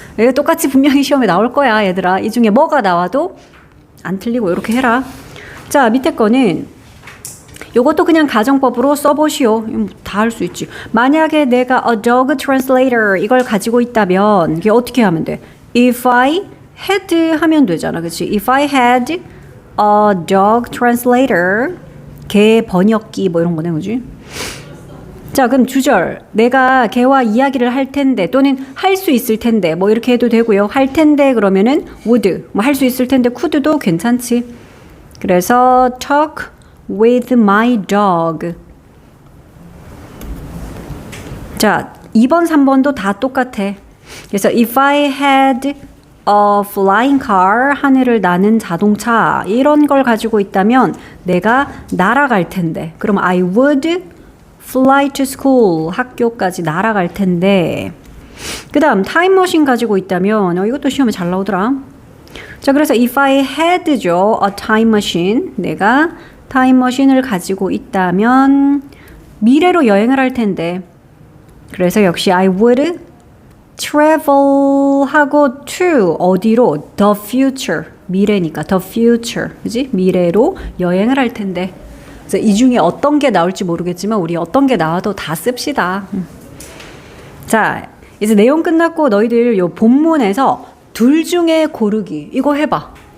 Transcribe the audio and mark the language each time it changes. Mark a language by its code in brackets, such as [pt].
[ko] 얘 똑같이 분명히 시험에 나올 거야 얘들아. 이 중에 뭐가 나와도 안 틀리고 이렇게 해라. 자 밑에 거는 요것도 그냥 가정법으로 써보시오. 다 할 수 있지. 만약에 내가 [en] a dog translator [ko] 이걸 가지고 있다면 이게 어떻게 하면 돼? [en] If I had [ko] 하면 되잖아. 그치? [en] If I had a dog translator [ko] 개 번역기 뭐 이런 거네. 그치? 자 그럼 주절 내가 개와 이야기를 할 텐데 또는 할 수 있을 텐데 뭐 이렇게 해도 되고요. 할 텐데 그러면은 would 뭐 할 수 있을 텐데 could도 괜찮지. 그래서 [en] talk with my dog. [ko] 자, 2번, 3번도 다 똑같아. 그래서 [en] if I had a flying car, [ko] 하늘을 나는 자동차 이런 걸 가지고 있다면 내가 날아갈 텐데 그럼 [en] I would fly to school, [ko] 학교까지 날아갈 텐데 그 다음 타임머신 가지고 있다면 이것도 시험에 잘 나오더라. 자, 그래서 [en] if I had [ko] 죠, [en] a time machine, [ko] 내가 타임머신을 가지고 있다면 미래로 여행을 할 텐데 그래서 역시 [en] I would travel [ko] 하고 to 어디로? [en] the future [ko] 미래니까 [en] the future [ko] 그지? 미래로 여행을 할 텐데 그래서 이 중에 어떤 게 나올지 모르겠지만 우리 어떤 게 나와도 다 씁시다. 자 이제 내용 끝났고 너희들 요 본문에서 둘 중에 고르기 이거 해봐.